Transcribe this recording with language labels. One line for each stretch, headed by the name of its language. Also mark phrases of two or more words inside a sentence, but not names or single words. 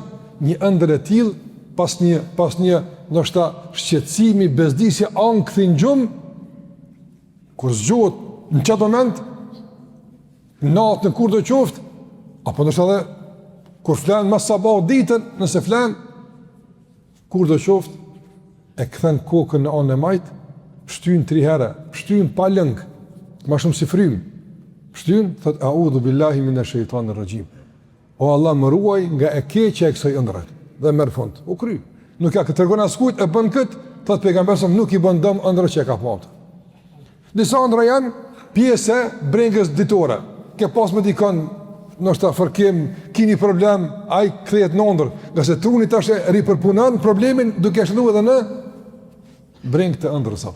Albanian: një ëndër e tillë pas një ndoshta shqetësimi, bezdisje, ankthi në gjumë, kur zgjohet në çdo moment, natën kur do qoftë, apo ndoshta edhe kur flan më sabah ditën, nëse flan kur do qoftë, e kthen kokën në anën e majt, shtyn 3 herë, shtyn pa lëng, më shumë si frym. Shtyn, thot
Arabic: أعوذ بالله من الشيطان الرجيم.
Albanian: O Allah, më ruaj nga e keqja e kësaj ëndre. Dhe merr fund. U kry. Nuk ka të tregon askujt e bën kët, thot pejgamberi nuk i bën dëm ëndrës që e ka pasur. Disa ëndra janë pjesë brengës ditore. Ke pas me dikon, ndoshta fërkim, keni problem, ai kthehet në ëndër, ngase truni tash e ripërpunon problemin duke shënuar edhe në brengë të ëndrës apo.